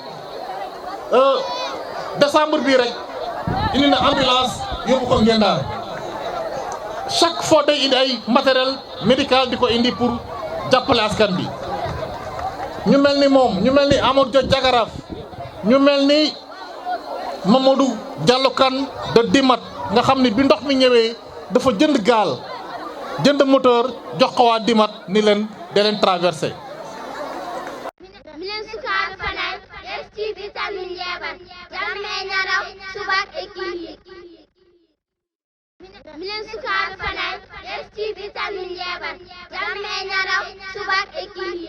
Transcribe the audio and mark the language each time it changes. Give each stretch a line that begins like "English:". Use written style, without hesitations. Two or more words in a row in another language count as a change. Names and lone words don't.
Wolof: décembre bii rek indi na ambulance yóbbu ko Ngendar
French: chaque fois
Wolof: day indi ay
French: matériel médical
Wolof: di ko indi pour jàppale askan bi ñu mel ni moom ñu mel ni Amadou Dia jagaraaf ñu mel ni Mamadou Diallo Kane de Dimat nga xam ni bi ndox mi ñëwee dafa jënd gaal jënd moteur jox ko waa Dimat ni leen da leen traversé.
Fula: Minen sukaɓe Fanaay ƴeftiɓe tan min yeɓat jamme ñaraw subak e kihi minen sukaɓe Fanaay ƴeftiɓe tan min yeɓat jamme ñaraw subak e kihi